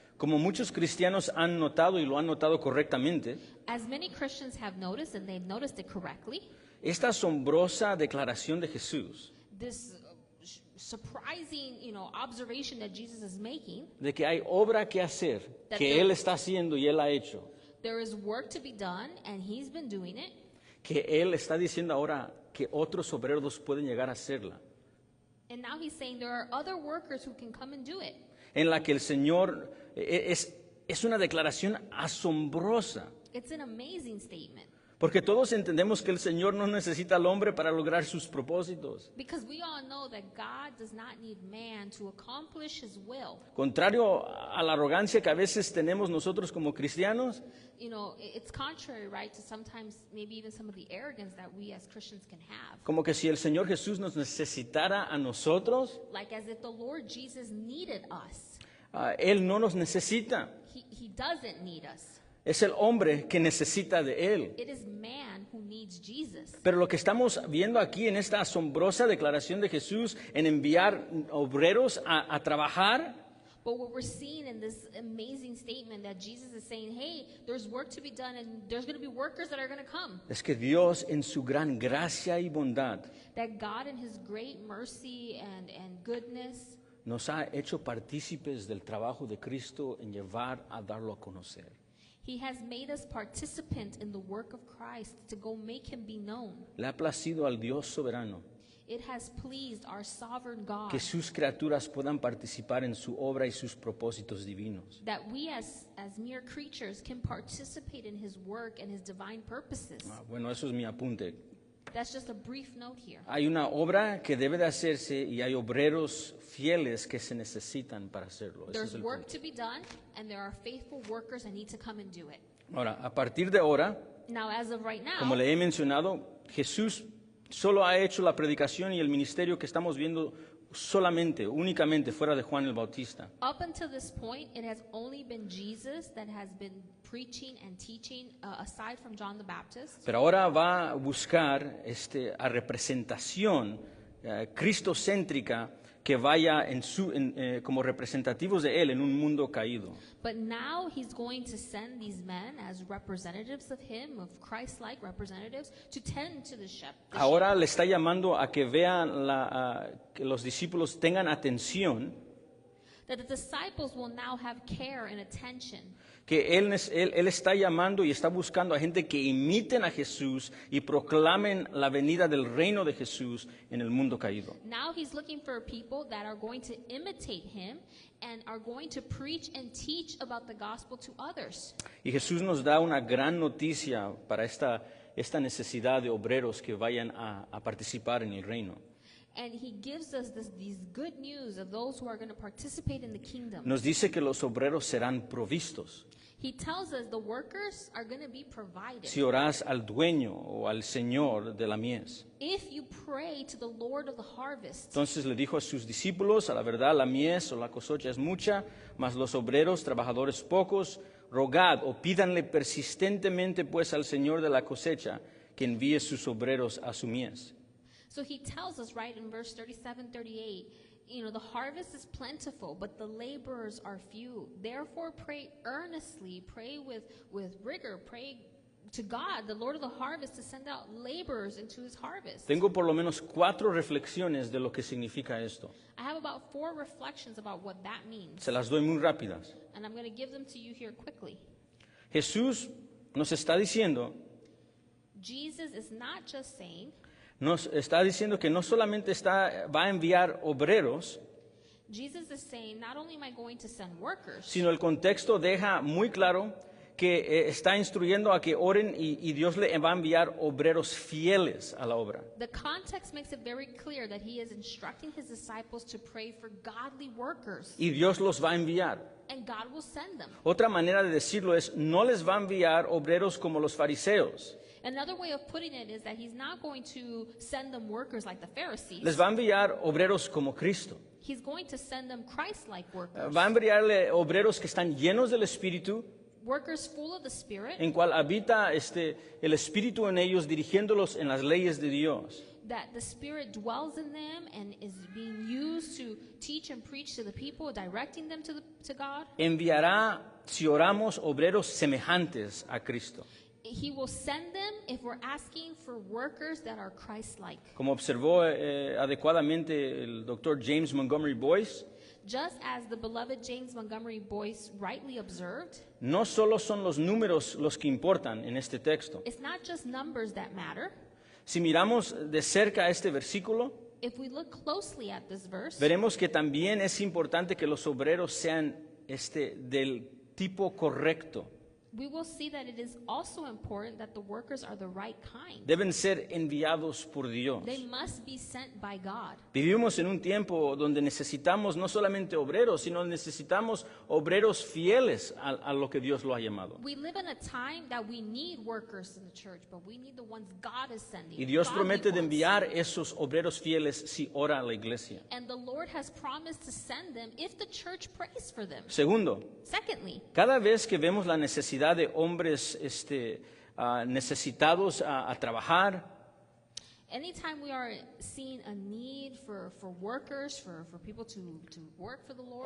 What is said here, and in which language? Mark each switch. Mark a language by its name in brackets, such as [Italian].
[Spanish] Como muchos cristianos han notado y lo han notado correctamente, [English] As many Christians have noticed, and they've noticed it correctly, [Spanish] esta asombrosa declaración de Jesús [English] this surprising, observation that Jesus is making, [Spanish] de que hay obra que hacer, que Él está haciendo y Él ha hecho, [English] there is work to be done, and he's been doing it, [Spanish] que Él está diciendo ahora que otros obreros pueden llegar a hacerla, [English] and now he's saying there are other workers who can come and do it. [Spanish] en la que el Señor es una declaración asombrosa, [English] It's an amazing statement, [Spanish] porque todos entendemos que el Señor no necesita al hombre para lograr sus propósitos. [English] because we all know that God does not need man to accomplish his will. [Spanish] Contrario a la arrogancia que a veces tenemos nosotros como cristianos, [English] It's contrary, right, to sometimes maybe even some of the arrogance that we as Christians can have. [Spanish] como que si el Señor Jesús nos necesitara a nosotros, [English] Like as if the Lord Jesus needed us. [Spanish] Él no nos necesita. [English] He doesn't need us. [Spanish] Es el hombre que necesita de Él. [English] It is man who needs Jesus. [Spanish] Pero lo que estamos viendo aquí en esta asombrosa declaración de Jesús en enviar obreros a trabajar, [English] But what we're seeing in this amazing statement that Jesus is saying, hey, there's work to be done and there's going to be workers that are going to come. [Spanish] es que Dios en su gran gracia y bondad [English] That God in his great mercy and goodness [Spanish] nos ha hecho partícipes del trabajo de Cristo en llevar a darlo a conocer. [English] He has made us participant in the work of Christ to go make him be known. [Spanish] Le ha placido al Dios soberano [English] It has pleased our sovereign God [Spanish] que sus criaturas puedan participar en su obra y sus propósitos divinos. [English] that we as mere creatures can participate in his work and his divine purposes. [Spanish] Bueno, eso es mi apunte. [English] That's just a brief note here. [Spanish] Hay una obra que debe de hacerse y hay obreros fieles que se necesitan para hacerlo. Ese es el [English] work [Spanish] punto. [English] to be done, and there are faithful workers that need to come and do it. [Spanish] Ahora, a partir de ahora, [English] Now, as of right [Spanish] como [English] now, [Spanish] le he mencionado, Jesús solo ha hecho la predicación y el ministerio que estamos viendo únicamente fuera de Juan el Bautista. [English] up until this point, it has only been Jesus that has been preaching and teaching, aside from John the Baptist. [Spanish] Pero ahora va a buscar a representación cristocéntrica que vaya como representativos de Él en un mundo caído. [English] But now he's going to send these men as representatives of him, of Christ-like representatives, to tend to the sheep. [Spanish] Ahora le está llamando a que vean que los discípulos tengan atención, [English] That the disciples will now have care and attention. [Spanish] que él está llamando y está buscando a gente que imiten a Jesús y proclamen la venida del reino de Jesús en el mundo caído. [English] Now he's looking for people that are going to imitate him and are going to preach and teach about the gospel to others. [Spanish] Y Jesús nos da una gran noticia para esta necesidad de obreros que vayan a participar en el reino. [English] And he gives us these good news of those who are going to participate in the kingdom. [Spanish] Nos dice que los obreros serán provistos. [English] He tells us the workers are going to be provided. [Spanish] Si oras al dueño o al señor de la mies. [English] If you pray to the Lord of the harvest. [Spanish] Entonces le dijo a sus discípulos, a la verdad la mies o la cosecha es mucha, mas los obreros, trabajadores pocos, rogad o pídanle persistentemente pues al Señor de la cosecha que envíe sus obreros a su mies. [English] So he tells us right in verse 37, 38, the harvest is plentiful, but the laborers are few. Therefore pray earnestly, pray with rigor, pray to God, the Lord of the harvest, to send out laborers into his harvest. [Spanish] Tengo por lo menos 4 reflexiones de lo que significa esto. [English] I have about 4 reflections about what that means, [Spanish] Se las doy muy rápidas. [English] and I'm going to give them to you here quickly. [Spanish] Jesús nos está diciendo [English] Jesus is not just saying [Spanish] Nos está diciendo que no solamente va a enviar obreros, [English] Jesus is saying, not only am I going to send workers, [Spanish] sino el contexto deja muy claro que está instruyendo a que oren y Dios le va a enviar obreros fieles a la obra. [English] the context makes it very clear that he is instructing his disciples to pray for godly workers, [Spanish] Y Dios los va a enviar. [English] and God will send them. [Spanish] Otra manera de decirlo es, no les va a enviar obreros como los fariseos. [English] Another way of putting it is that he's not going to send them workers like the Pharisees. [Spanish] Les va a enviar obreros como Cristo. [English] He's going to send them Christ-like workers, [Spanish] Va a enviarle obreros que están llenos del Espíritu, [English] workers full of the Spirit, [Spanish] en cual habita el Espíritu en ellos, dirigiéndolos en las leyes de Dios. [English] that the Spirit dwells in them and is being used to teach and preach to the people, directing them to God. [Spanish] Enviará, si oramos, obreros semejantes a Cristo. [English] He will send them if we're asking for workers that are Christ-like. [Spanish] Como observó adecuadamente el doctor James Montgomery Boyce, [English] Just as the beloved James Montgomery Boyce rightly observed, [Spanish] no solo son los números los que importan en este texto. [English] it's not just numbers that matter. [Spanish] Si miramos de cerca este versículo, [English] If we look closely at this verse, [Spanish] veremos que también es importante que los obreros sean del tipo correcto. [English] we will see that it is also important that the workers are the right kind. [Spanish] Deben ser enviados por Dios. [English] They must be sent by God. [Spanish] Vivimos en un tiempo donde necesitamos no solamente obreros, sino necesitamos obreros fieles a lo que Dios lo ha llamado. [English] We live in a time that we need workers in the church, but we need the ones God is sending. [Spanish] Y Dios [English] godly [Spanish] promete de [English] ones. [Spanish] enviar esos obreros fieles si ora a la iglesia. [English] And the Lord has promised to send them if the church prays for them. [Spanish] Segundo, [English] Secondly, [Spanish] cada vez que vemos la necesidad de hombres necesitados a trabajar, [English] anytime we are seeing a need for workers, for people to work for the Lord,